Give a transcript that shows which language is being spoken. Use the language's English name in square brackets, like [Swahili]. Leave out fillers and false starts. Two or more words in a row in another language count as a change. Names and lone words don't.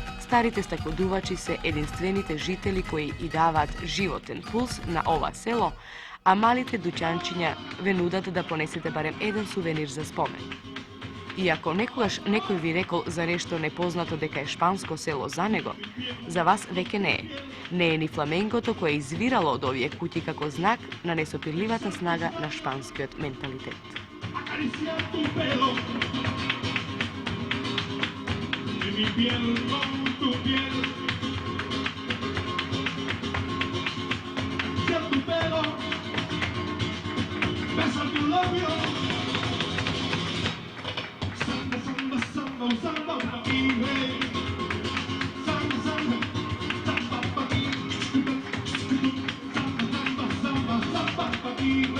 [Macedonian] старите стаклодувачи се единствените жители кои и даваат животен пулс на ова село, а малите дуќанчиња ве нудат да понесете барем еден сувенир за спомен. И ако некогаш некој ви рекол за нешто непознато дека е шпанско село за него, за вас веќе не е. Не е ни фламенгото кое е извирало од овие куќи како знак на несопирливата снага на шпанскиот менталитет. [Spanish] Acariciar tu pelo, de mi piel con tu piel. Acariciar tu pelo, besar tu labio. Samba, samba, samba, samba, baby. Samba, samba, samba, baby. Samba, samba, samba, baby.